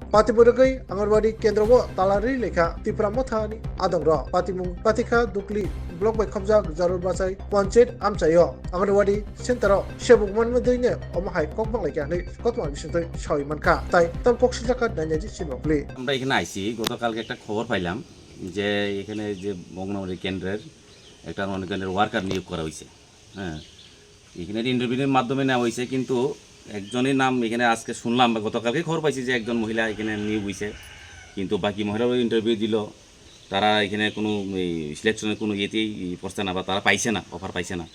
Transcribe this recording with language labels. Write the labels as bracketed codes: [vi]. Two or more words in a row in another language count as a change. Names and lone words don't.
[trp] Pati bodogai angarwadi kendra wo talari lekha tipra mothani adong ro pati mung patika dukli blok by khamja jarur basai panchet amchayo angarwadi sentaro sebung manma doine omahai kokbang lekya nei kotma bisintoi soi manka tai tam koksi jaka danyaji sinokli. [bn] আমরা এখানে আইছি গতকালকে একটা খবর পাইলাম যে এখানে যে অঙ্গনওয়াড়ি কেন্দ্রের একটা অঙ্গনওয়াড়ি কেন্দ্রের ওয়ার্কার নিয়োগ করা হয়েছে। হ্যাঁ, এখানে ইন্টারভিউর মাধ্যমে নেওয়া হয়েছে, কিন্তু একজনের নাম এখানে আজকে শুনলাম বা গতকালকে খবর পাইছি যে একজন মহিলা এখানে নিয়োগ হয়েছে, কিন্তু বাকি মহিলারাও ইন্টারভিউ দিল, তারা এখানে কোনো সিলেকশনের কোনো ইয়েতেই পড়ছে না বা তারা পাইছে না, অফার পাইছে না।